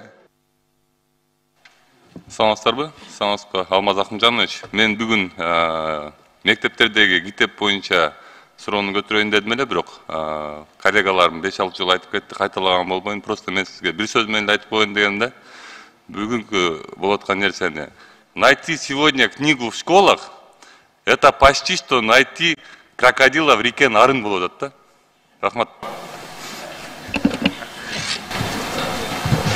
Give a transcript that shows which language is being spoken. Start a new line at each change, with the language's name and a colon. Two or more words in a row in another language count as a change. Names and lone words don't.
Kyrgyz: Саламатсыздарбы? Саламатсызбы, Алмаз Акымжанович. Мен бүгүн мектептердеги китеп боюнча суроону көтөрөйүн дедим эле, бирок коллегаларым 5-6 жыл айтып кетти, кайталаган болбойм. Просто мен сизге бир сөз менен айтып коеюн дегенде, бүгүнкү болуп аткан нерсени
Russian: найти сегодня книгу в школах — это почти что найти крокодила в реке Нарын
Kyrgyz: болуп атат да. Рахмат.